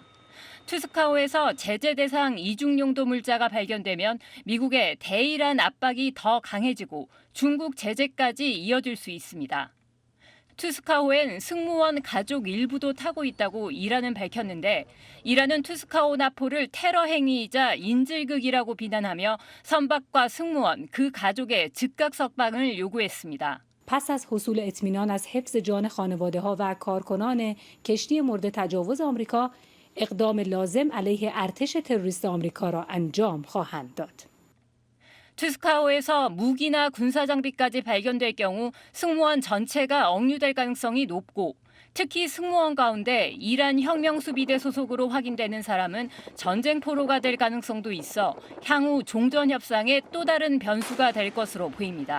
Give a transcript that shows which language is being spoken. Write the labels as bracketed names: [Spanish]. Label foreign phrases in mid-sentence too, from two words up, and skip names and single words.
[Korean] 투스카호에서 제재 대상 이중용도 물자가 발견되면 미국의 대이란 압박이 더 강해지고 중국 제재까지 이어질 수 있습니다. 투스카호엔 승무원 가족 일부도 타고 있다고 이란은 밝혔는데 이란은 투스카호 납포를 테러 행위이자 인질극이라고 비난하며 선박과 승무원, 그 가족의 즉각 석방을 요구했습니다. [Persian] پس از حصول اطمینان از حفظ جان خانواده‌ها و کارکنان کشتی مورد تجاوز آمریکا اقدام لازم علیه ارتش تروریست آمریکا را انجام خواهند داد. [Korean] 투스카호에서 무기나 군사 장비까지 발견될 경우 승무원 전체가 억류될 가능성이 높고 특히 승무원 가운데 이란 혁명수비대 소속으로 확인되는 사람은 전쟁포로가 될 가능성도 있어 향후 종전 협상의 또 다른 변수가 될 것으로 보입니다.